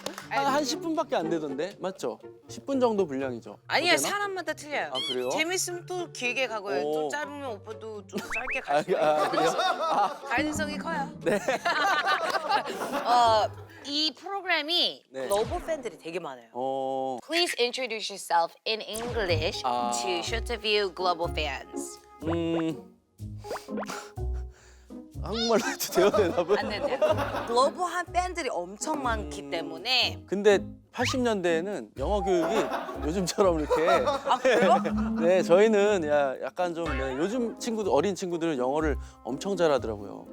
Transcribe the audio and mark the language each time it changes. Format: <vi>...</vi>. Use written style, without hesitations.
<ko>한 10분밖에 안 되던데 맞죠? 10분 정도 분량이죠. 아니야 어때나? 사람마다 틀려요. 아 그래요? 재밌으면 또 길게 가고요. 좀 오. 짧으면 오빠도 좀 짧게 갈 수 있어요. 그래요? 가능성이 커요. 네. 이 프로그램이 네. 글로벌 팬들이 되게 많아요.</ko> <en>Please Please introduce yourself in English 아. to Shotoview global fans.</en> <ko>한국말로 해도 돼요, 대답은? 안 된대요. 글로벌한 팬들이 엄청 많기 때문에 근데 80년대에는 영어 교육이 요즘처럼 이렇게 아 그래요? 네, 저희는 약간 좀 요즘 친구들 어린 친구들은 영어를 엄청 잘하더라고요.</ko>